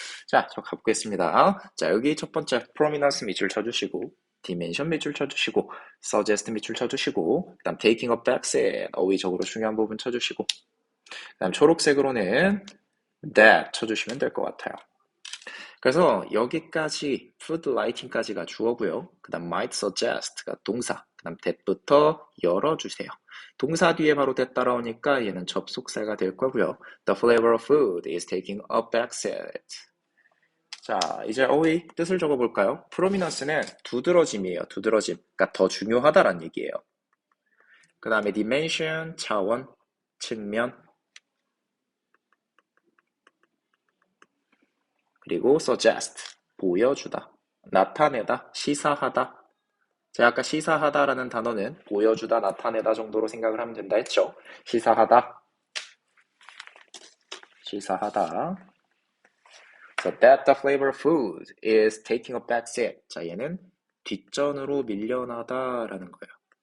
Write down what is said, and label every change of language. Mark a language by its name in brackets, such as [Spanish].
[Korean] 자, 저 가보겠습니다. 자, 여기 첫 번째 prominence 밑줄 쳐주시고, dimension 밑줄 쳐주시고, suggest 밑줄 쳐주시고, 그 다음 taking a backseat 어휘적으로 중요한 부분 쳐주시고, 그 다음 초록색으로는 that 쳐주시면 될 것 같아요. 그래서 여기까지 food lighting까지가 주어고요. 그 다음 might suggest가 동사, 그 다음 that부터 열어주세요. 동사 뒤에 바로 that 따라오니까 얘는 접속사가 될 거고요. [English] The flavor of food is taking a backseat. [Korean] 자, 이제 어휘 뜻을 적어볼까요? 프로미넌스는 두드러짐이에요. 두드러짐. 그러니까 더 중요하다란 얘기예요. 그 다음에 dimension, 차원, 측면, 그리고 suggest, 보여주다, 나타내다, 시사하다. 제가 아까 시사하다라는 단어는 보여주다, 나타내다 정도로 생각을 하면 된다 했죠. 시사하다, 시사하다. [English] So that the flavor of food is taking a back seat. [Korean] 자, 얘는 뒷전으로 밀려나다라는 거예요.